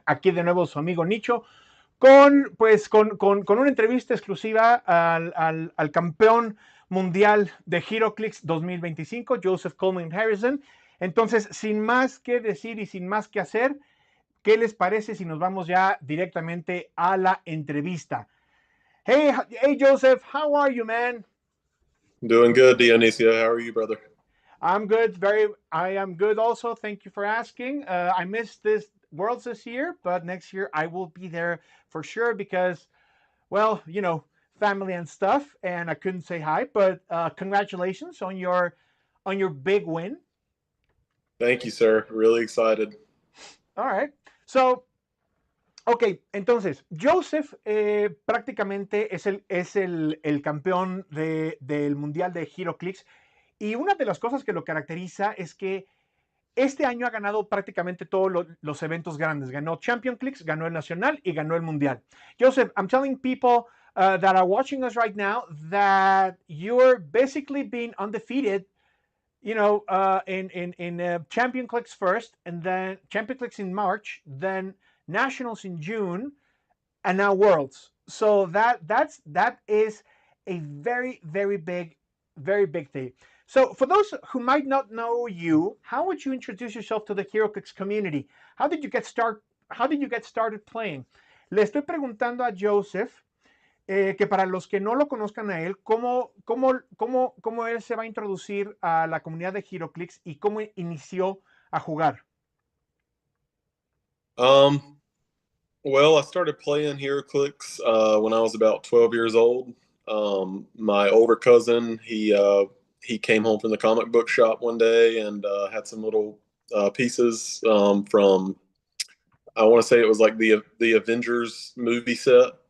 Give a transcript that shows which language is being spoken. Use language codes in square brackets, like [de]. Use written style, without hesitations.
[es] Aquí de nuevo su amigo Nicho con una entrevista exclusiva al campeón mundial de HeroClix 2025, Joseph Coleman Harrison. Entonces, sin más que decir y sin más que hacer, ¿qué les parece si nos vamos ya directamente a la entrevista? [en] Hey, Joseph, how are you, man? Doing good, Dionisio. How are you, brother? I'm good. I am good also. Thank you for asking. I missed this Worlds this year, but next year I will be there for sure because, well, family and stuff, and I couldn't say hi. But congratulations on your big win. Thank you, sir. Really excited. All right. [es] So, ok, entonces, Joseph prácticamente es el campeón del Mundial de HeroClix. Y una de las cosas que lo caracteriza es que este año ha ganado prácticamente todos los eventos grandes. Ganó Champion Clicks, ganó el Nacional y ganó el Mundial. [en] Joseph, I'm telling people that are watching us right now that you're basically being undefeated, in Champion Clicks first, and then Champion Clicks in March, then Nationals in June, and now Worlds. So that is a very, very big thing. So for those who might not know you, how would you introduce yourself to the HeroClix community? How did you get started playing? [es] Le estoy preguntando a Joseph que para los que no lo conozcan a él, cómo él se va a introducir a la comunidad de HeroClix y cómo inició a jugar. [en] Well, I started playing HeroClix when I was about 12 years old. My older cousin, he came home from the comic book shop one day and had some little pieces from, I want to say it was like the Avengers movie set.